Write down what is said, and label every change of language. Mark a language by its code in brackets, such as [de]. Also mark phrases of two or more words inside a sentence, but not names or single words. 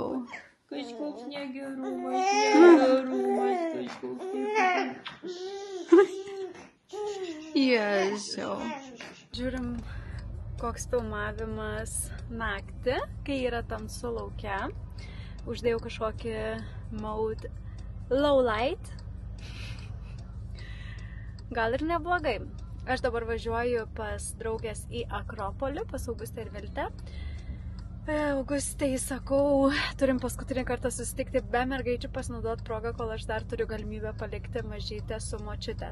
[lt] Kažkoks negerumas, kažkoks Ježiau. Žiūrim, koks filmavimas naktį, kai yra tamsu lauke. Uždėjau kažkokį [en] mode low light. [lt] Gal ir neblogai. Aš dabar važiuoju pas draugės į Akropolį, pas Augustę ir Viltę. Augustai, sakau, turim paskutinį kartą susitikti be mergaičių, pasinaudoti progą, kol aš dar turiu galimybę palikti mažytę su močiute.